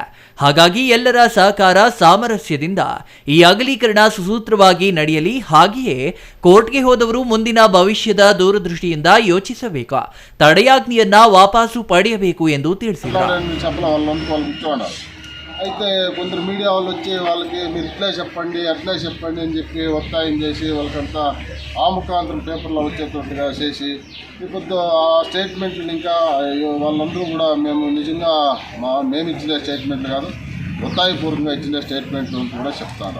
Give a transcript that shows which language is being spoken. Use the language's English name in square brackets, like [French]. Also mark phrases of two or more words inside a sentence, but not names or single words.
[Kannada] ಹಾಗಾಗಿ ಎಲ್ಲರ ಸಹಕಾರ ಸಾಮರಸ್ಯದಿಂದ ಈ ಅಗಲೀಕರಣ ಸುಸೂತ್ರವಾಗಿ ನಡೆಯಲಿ. ಹಾಗೆಯೇ ಕೋರ್ಟ್ಗೆ ಹೋದವರು ಮುಂದಿನ ಭವಿಷ್ಯದ ದೂರದೃಷ್ಟಿಯಿಂದ ಯೋಚಿಸಬೇಕು, ತಡೆಯಾಜ್ಞೆಯನ್ನ ವಾಪಸ್ಸು ಪಡೆಯಬೇಕು ಎಂದು ತಿಳಿಸಿದರು. [Telugu] అయితే కొందరు మీడియా వాళ్ళు వచ్చి వాళ్ళకి మీరు ఇట్లే చెప్పండి అట్లే చెప్పండి అని చెప్పి ఒత్తాయం చేసి వాళ్ళకంతా ఆ ముఖాంతరం పేపర్లో వచ్చేటట్టుగా చేసి ఇప్పుడు ఆ స్టేట్మెంట్లు ఇంకా వాళ్ళందరూ కూడా మేము నిజంగా మేము ఇచ్చిన స్టేట్మెంట్లు కాదు, ఒత్తాయపూర్వకంగా ఇచ్చిన స్టేట్మెంట్లు కూడా చెప్తారు.